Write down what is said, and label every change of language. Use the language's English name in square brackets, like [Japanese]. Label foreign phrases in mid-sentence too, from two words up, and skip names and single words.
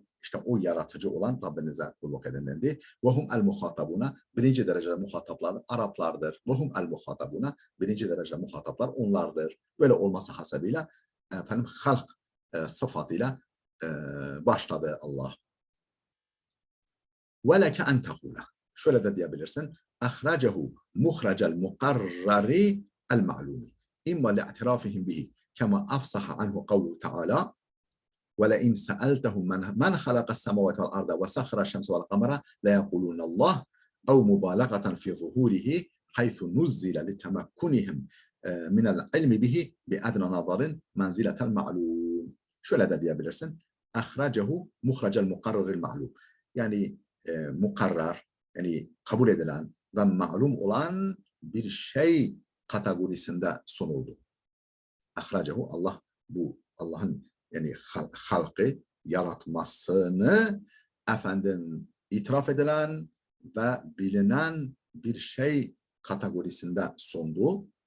[Turkish] İşte o yaratıcı olan Rabbinize kulluk edin dendi. [Arabic] وهم المخاطبون, [Turkish] birinci derece muhataplar Araplardır. [Arabic] وهم المخاطبون, [Turkish] birinci derece muhataplar onlardır. Böyle olması hasebiyle efendim halk sıfatıyla başladı Allah. [Arabic] وَلَكَ اَنْ تَقُولَ [Turkish] Şöyle de diyebilirsin. [Arabic] اَخْرَجَهُ مُخْرَجَ الْمُقَرَّرِ الْمَعْلُومِ اِمَّا لِاَعْتِرَافِهِمْ بِهِ كَمَا أَفْصَحَ عَنْهُ قَوْلُهُ تَعَالَى وَلَئِنْ سَأَلْتَهُمْ مَنْ خَلَقَ السَّمَاوَاتِ وَالْأَرْضَ وَسَخَّرَ الشَّمْسَ وَالْقَمَرَ لَيَقُولُنَّ اللَّهُ أَوْ مُبَالَغَةً فِي ظُهُورِهِ حَيْثُ نُزِّلَ لِتَمَكُّنِهِمْ مِنَ الْعِلْمِ بِهِ بِأَدْنَى نَظَرٍ مَنْزِلَةَ الْمَعْلُومِ [Turkish] Şöyle de diyebilirsin. [Arabic] اَخْرَجَهُ مُخْرَجَ الْمُقَرَّرِ الْمَعْلُومِ [Turkish] Yani mukarrar, yani kabul edilen ve malum olan bir şey kategorisinde sunuldu. Ahracehu Allah bu Allah'ın yani halkı yaratmasını itiraf edilen ve bilinen bir şey kategorisinde sundu.